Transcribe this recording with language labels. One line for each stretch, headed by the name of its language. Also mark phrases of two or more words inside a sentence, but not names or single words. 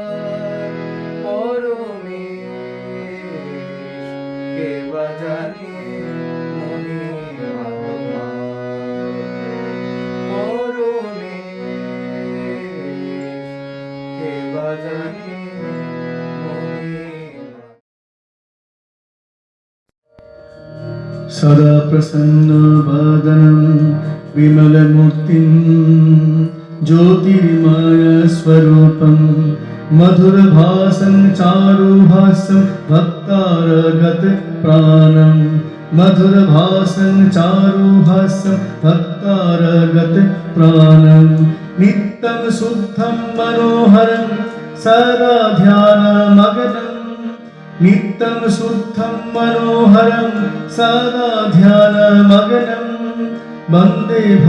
Bangla: পরমেশ কে বাজানে মহিমা তোমার, পরমেশ কে বাজানে মহিমা।
Sanskrit: सदा प्रसन्नवदनं विमलमूर्तिं ज्योतिर्मय स्वरूपं मधुरभासं चारुहास्यं भक्तारगत प्राणं, मधुरभासं चारुहास्यं भक्तारगत प्राणं, नित्यं शुद्धं मनोहरं सदा ध्यानमग्नं, नित्यं शुद्धं मनोहरं सदा ध्यानमग्नं, वन्दे